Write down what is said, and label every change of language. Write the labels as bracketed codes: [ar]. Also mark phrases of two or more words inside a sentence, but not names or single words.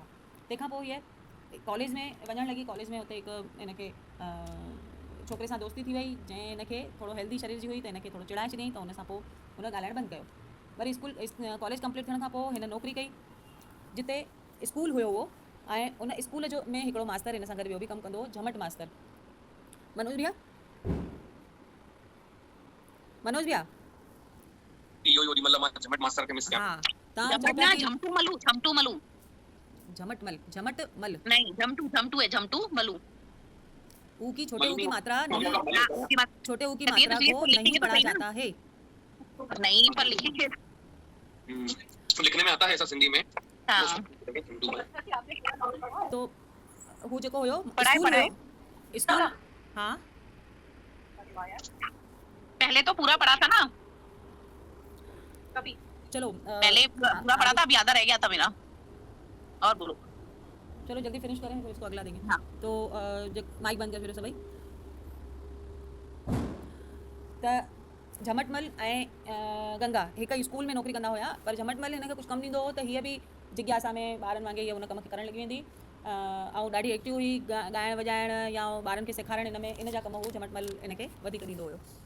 [sd] तंहिंखां पोइ हीअ कॉलेज में वञणु लॻी। कॉलेज में हुते हिकु हिनखे छोकिरे सां दोस्ती थी वई, जंहिं हिनखे थोरो हेल्दी शरीर जी हुई, त हिनखे थोरो चिड़ाए छॾियईं, त हुन सां पोइ हुन ॻाल्हाइणु बंदि कयो। वरी कॉलेज कंप्लीट थियण खां पोइ हिन नौकिरी कई, जिते स्कूल हुयो उहो, ऐं उन स्कूल जो में हिकिड़ो मास्तर हिन सां गॾु ॿियो बि कमु कंदो हो, झमट मास्तर। मनोज भैया, मनोज भैया, इहो ओॾी महिल मां झमट मास्तर खे मिस कयां। हाँ, तव्हां चओ झमट पिया ना, कि झमटू मलू, झमटू मलू, झमट मल, [hi] नहीं झमटू है, झमटू मलू। ऊ की छोटे ऊ की मात्रा नहीं, हाँ, उसकी बात छोटे ऊ की तभी तो मात्रा ये को तो नहीं लिखेंगे तो पढ़ा सही ना। जाता है। नहीं, पर लिखेंगे। तो लिखने में आता है ऐसा सिंधी में। हाँ, [sd] तो हू जेको हुयो पढ़ाए स्कूल पढ़ाए हुयो, स्कूल, हाँ [hi] पहले तो पूरा पढ़ा था ना, कभी चलो पहले पूरा पढ़ा था, अब याद रह गया था मेरा। और बोलो। चलो जल्दी फिनिश करें, फिर इसको अगला देंगे। हाँ। तो माइक बंद कर फिर सभई। [sd] त झमटमल ऐं गंगा हिकु स्कूल में नौकिरी कंदा हुआ, पर झमटमल हिनखे कुझु कमु ॾींदो हो त हीअ बि जिज्ञासा में ॿारनि वांगुरु हीअ हुन कम खे करणु लॻी वेंदी, ऐं ॾाढी एक्टिव हुई, ॻाइण वॼाइण या ॿारनि खे सेखारणु, हिन में इन जा कम हू झमटमल हिनखे वधीक ॾींदो हुयो।